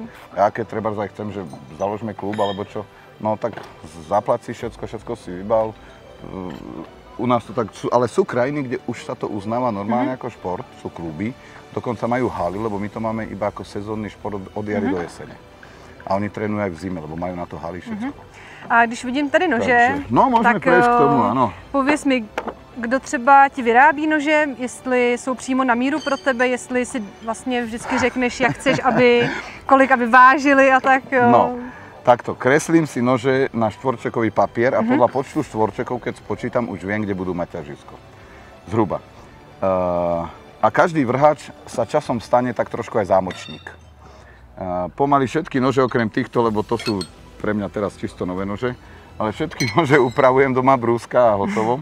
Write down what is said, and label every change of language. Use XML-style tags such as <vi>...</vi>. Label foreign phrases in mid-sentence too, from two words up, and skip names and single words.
<sk>Ja keď treba aj chcem, že založme klub alebo čo, no tak zaplať si všetko si vybav. U nás to tak sú, ale sú krajiny, kde už sa to uznáva normálne ako šport, sú kluby, dokonca majú haly, lebo my to máme iba ako sezónny šport od jary do jesene. A oni trénujú aj v zime, lebo majú na to haly všetko.</sk> <cs>A když vidím tady nože, tak k tomu, ano. Pověz mi, kdo třeba ti vyrábí nože, jestli jsou přímo na míru pro tebe, jestli si vlastně vždycky řekneš, jak chceš, kolik aby vážili a tak.</cs> <sk>No, takto, kreslím si nože na štvorčekový papier a podľa počtu štvorčekov, keď spočítam, už viem, kde budú mať ťažisko. Zhruba. A každý vrhač sa časom stane tak trošku aj zámočník. Pomaly všetky nože, okrem týchto, lebo to sú pre mňa teraz čisto nové nože, ale všetky nože upravujem doma brúska a hotovo.</sk>